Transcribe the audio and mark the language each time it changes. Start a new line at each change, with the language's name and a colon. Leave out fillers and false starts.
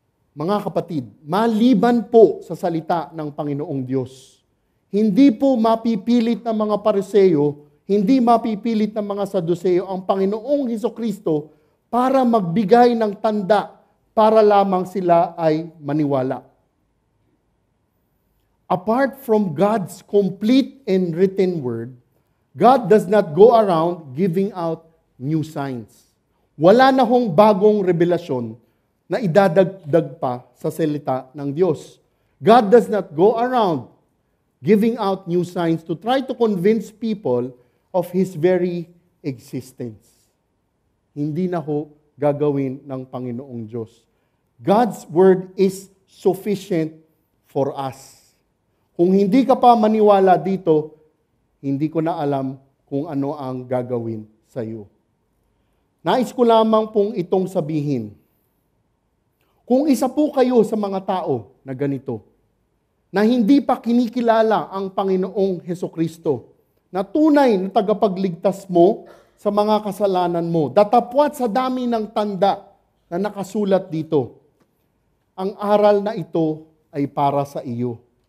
Filipino: Mga kapatid, maliban po sa salita ng Panginoong Diyos, hindi po mapipilit ng mga Pariseo, hindi mapipilit ng mga Saduseo ang Panginoong Hesukristo para magbigay ng tanda para lamang sila ay maniwala.
English: Apart from God's complete and written word, God does not go around giving out new signs.
Filipino: Wala na hong bagong revelasyon na idadagdag pa sa salita ng Diyos.
English: God does not go around giving out new signs to try to convince people of His very existence.
Filipino: Hindi na ho gagawin ng Panginoong Diyos.
English: God's word is sufficient for us.
Filipino: Kung hindi ka pa maniwala dito, hindi ko na alam kung ano ang gagawin sa iyo. Nais ko lamang pong itong sabihin. Kung isa po kayo sa mga tao na ganito, na hindi pa kinikilala ang Panginoong Hesukristo, na tunay na tagapagligtas mo sa mga kasalanan mo, datapwat sa dami ng tanda na nakasulat dito, ang aral na ito ay para sa iyo.